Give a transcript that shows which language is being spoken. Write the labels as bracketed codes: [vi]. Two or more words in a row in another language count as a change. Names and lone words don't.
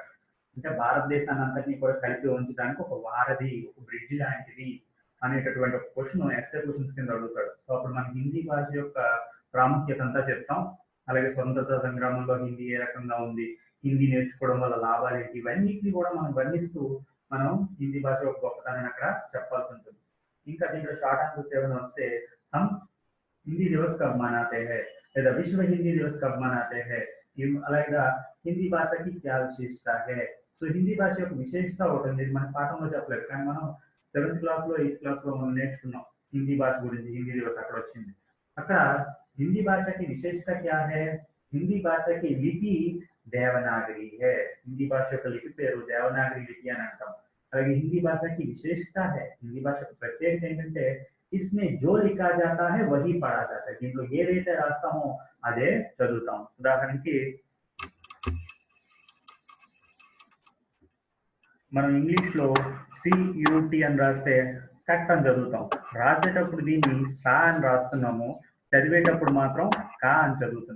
[te] అంటే భారతదేశాన్ని అంతటినీ కూడా కలిపి ఉంచడానికి ఒక వారధి, ఒక బ్రిడ్జ్ లాంటిది అనేటటువంటి ఒక [en] question essay questions [te] కింద అడుగుతాడు. సో అప్పుడు మనం హిందీ భాష యొక్క ప్రాముఖ్యత అంతా చెప్తాం. అలాగే స్వతంత్రత సంగ్రామంలో హిందీ ఏ రకంగా ఉంది, హిందీ నేర్చుకోవడం వల్ల లాభాలు ఏంటి, ఇవన్నిటిని కూడా మనం వర్ణిస్తూ మనం హిందీ భాష యొక్క గొప్పతనాన్ని అక్కడ చెప్పాల్సి ఉంటుంది. ఇంకా దీంట్లో [en] short answers [te] ఏమైనా వస్తే [hi] हम हिंदी दिवस कब मनाते हैं [te] లేదా [hi] विश्व हिंदी दिवस कब मनाते हैं, [te] అలాగే హిందీ భాషకి [hi] क्या विशेषता है. [te] సో హిందీ భాష యొక్క విశేషత ఒకటి ఉంది, మన పాఠంలో చెప్పలేదు కానీ మనం 7th క్లాస్ లో 8th క్లాస్ లో మనం నేర్చుకున్నాం హిందీ భాష గురించి. హిందీ దివస్ అక్కడ వచ్చింది. అక్కడ హిందీ భాషకి [hi] विशेषता क्या है, [te] హిందీ భాషకి [hi] लिपि देवनागरी है. [te] హిందీ భాష యొక్క లిపి పేరు దేవనాగరి లిపి అని అంటాం. అలాగే హిందీ భాషకి [hi] विशेषता है, [te] హిందీ భాషకు ప్రత్యేకత ఏంటంటే [hi] इसमें जो लिखा जाता है वही पढ़ा जाता है. [te] దీంట్లో ఏదైతే రాస్తామో అదే చదువుతాం. ఉదాహరణకి మనం ఇంగ్లీష్ లో సియూటి అని రాస్తే కట్ అని చదువుతాం. రాసేటప్పుడు దీన్ని సా అని రాస్తున్నాము, చదివేటప్పుడు మాత్రం కా అని చదువుతున్నాం.